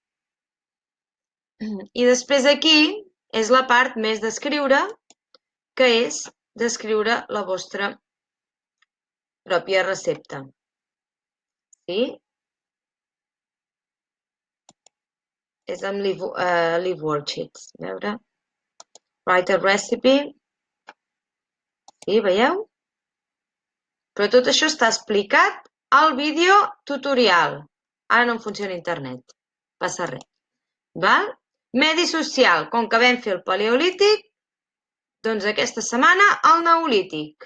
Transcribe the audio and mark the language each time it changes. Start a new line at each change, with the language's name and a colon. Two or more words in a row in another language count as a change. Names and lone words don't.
Catalan: I després aquí és la part més d'escriure, que és d'escriure la vostra pròpia recepta. Sí? És amb Live Worksheets. A veure.
English: Write a recipe.
Catalan: Sí, veieu? Però tot això està explicat al vídeo tutorial. Ara no em funciona internet. Passa res. Val? Medi social. Com que vam fer el paleolític, doncs aquesta setmana el neolític.